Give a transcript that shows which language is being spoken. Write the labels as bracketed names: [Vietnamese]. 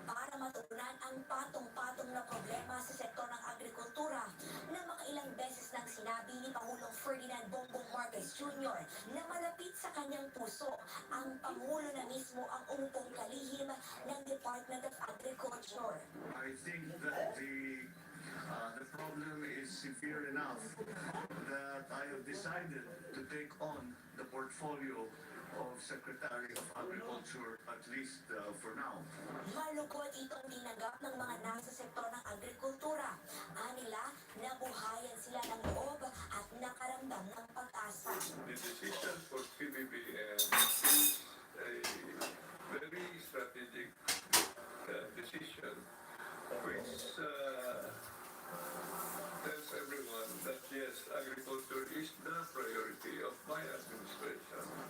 [Filipino] Para matugunan ang patong-patong na problema sa sektor ng agrikultura na makailang beses nang sinabi ni Pangulong Ferdinand Bongbong Marcos Jr. na malapit sa kanyang puso, ang Pangulo na mismo ang umupong kalihim ng Department of Agriculture. [English] I think that the problem is severe enough that I have decided to take on the portfolio of Secretary of Agriculture, at least for now. [Filipino] Malukot itong tinanggap ng mga nasa sektor ng agrikultura. Anila, nabuhayan sila ng loob at nakaramdam ng pag-asa. [English] The decision for PBBM is a very strategic decision which tells everyone that yes, agriculture is the priority of my administration.